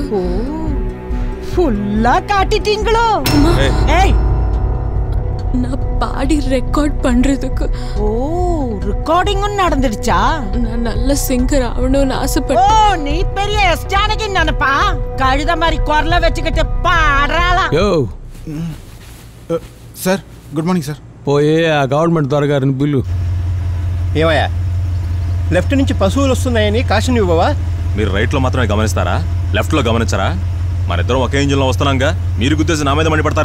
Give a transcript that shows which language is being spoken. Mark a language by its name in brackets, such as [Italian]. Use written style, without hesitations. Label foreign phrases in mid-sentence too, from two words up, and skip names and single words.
[Tamil] ஓ, ஃபுல்லா காட்டிட்டீங்களோ? ஏய், நான் பாடி ரெக்கார்ட் பண்றதுக்கு. ஓ, ரெக்கார்டிங்கும் நடந்துடுச்சா? நான் நல்ல சிங்கர் ஆகணும்னு ஆசைப்பட்டேன். ஓ, நீ பெரிய எஸ் ஜானகி நினைப்பா? கழுத மாதிரி குரல வச்சுக்கிட்டு பாடுறாளா? యో [English] sir good morning sir. [Telugu] పోయే ఆ గవర్నమెంట్ దొరగారిని బిల్లు. ఏమయ్యా, లెఫ్ట్ నుంచి పశువులు వస్తున్నాయని కాషన్ ఇవ్వవా? మీరు రైట్లో మాత్రమే గమనిస్తారా? లెఫ్ట్లో గమనించరా? మరిద్దరం ఒకే ఇంజిన్లో వస్తున్నాంగా. మీరు గుద్దేసి నా మీద మండిపడతారే?